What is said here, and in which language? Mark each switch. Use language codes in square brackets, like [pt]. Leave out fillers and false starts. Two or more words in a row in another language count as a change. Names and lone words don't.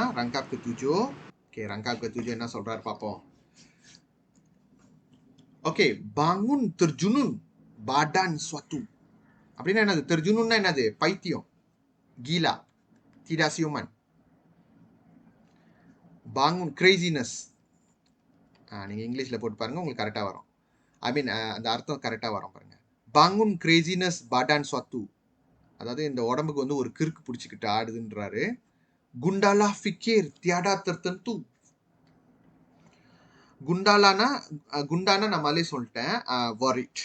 [ms] rangkap ke-7. Okay, rangkap ke-7 [ta] என்ன சொல்றாரு பாப்போம். [ms] Okay, bangun terjunun badan suatu. [ta] அப்படின்னா என்னது? terjununனா என்னது? பைத்தியம், [ms] gila, tidak siuman. Bangun craziness. [ta] நீங்க இங்கிலீஷ்ல போட்டு பாருங்க, உங்களுக்கு கரெக்டா வரும். [en] I mean [ta] அந்த அர்த்தம் கரெக்டா வரும் பாருங்க. [ms] bangun craziness badan suatu. [ta] அதாவது இந்த உடம்புக்கு வந்து ஒரு கிறுக்கு பிடிச்சிக்கிட்டு ஆடுதுன்றாரு. [ms] Gundalah fikir tiada tertentu. [ta] குண்டானா நம்மளே சொல்லிட்டேன், worried.